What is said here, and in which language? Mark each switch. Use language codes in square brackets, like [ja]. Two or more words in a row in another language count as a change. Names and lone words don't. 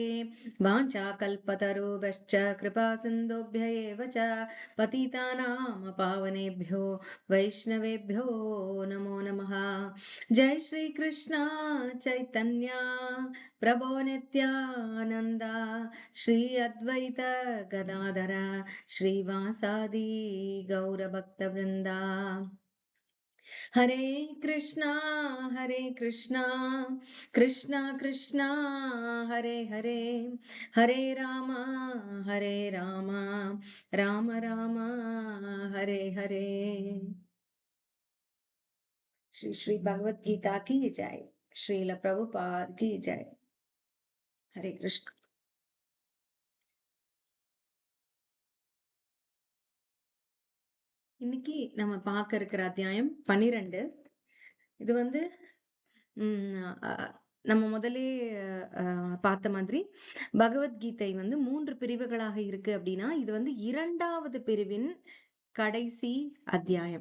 [sa] वाञ्छाकल्पतरुभ्यश्च कृपा सिन्धुभ्य एव च पतितानां पावनेभ्यो वैष्णवेभ्यो नमो नमः। जय श्री कृष्ण चैतन्य प्रभो नित्यानंद श्री अद्वैत गदाधर श्रीवासादि गौरभक्तवृंदा। हरे कृष्णा कृष्णा कृष्णा हरे हरे हरे राम राम राम हरे हरे। [hi] श्री श्री भगवत गीता की जय। श्रील प्रभुपाद की जय। हरे कृष्ण। [ta] இன்னைக்கு நம்ம பார்க்க இருக்கிற அத்தியாயம் 12. இது வந்து நம்ம முதலே பார்த்த மாதிரி பகவத்கீதை வந்து 3 பிரிவுகளாக இருக்கு அப்படின்னா இது வந்து 2வது பிரிவின் கடைசி அத்தியாயம்.